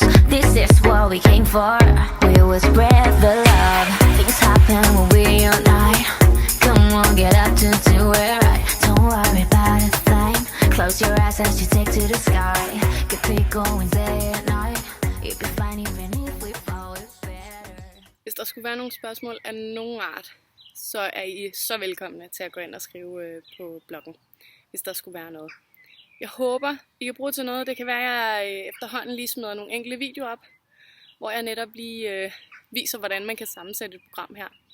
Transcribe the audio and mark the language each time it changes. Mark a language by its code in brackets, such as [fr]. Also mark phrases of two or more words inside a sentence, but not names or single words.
[en] This is what we came for, we will spread the love. Things happen when we unite. Come on, get up to do it right. Don't worry about a thing. Close your eyes as you take to the sky. Could be going day and night. You'll be fine even if we fall better. [da] Hvis der skulle være nogle spørgsmål af nogen art, så er I så velkomne til at gå ind og skrive på bloggen, hvis der skulle være noget. Jeg håber, I kan bruge til noget. Det kan være, at jeg efterhånden lige smider nogle enkelte videoer op, hvor jeg netop lige viser, hvordan man kan sammensætte et program her.